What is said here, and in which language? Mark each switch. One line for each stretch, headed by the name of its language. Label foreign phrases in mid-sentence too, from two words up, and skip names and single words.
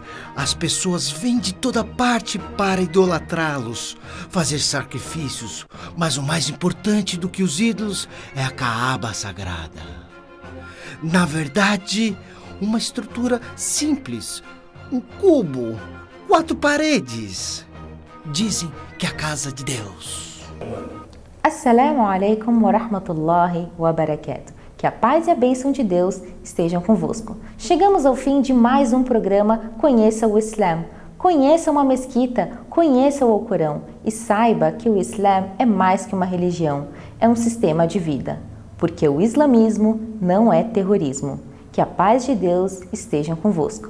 Portuguese: As pessoas vêm de toda parte para idolatrá-los, fazer sacrifícios. Mas o mais importante do que os ídolos é a Kaaba sagrada. Na verdade, uma estrutura simples. Um cubo, 4 paredes. Dizem que é a casa de Deus.
Arabic: السلام عليكم ورحمة الله وبركاته.
Portuguese: Que a paz e a bênção de Deus estejam convosco. Chegamos ao fim de mais um programa Conheça o Islã. Conheça uma mesquita, conheça o Alcorão e saiba que o Islã é mais que uma religião, é um sistema de vida. Porque o islamismo não é terrorismo. Que a paz de Deus esteja convosco.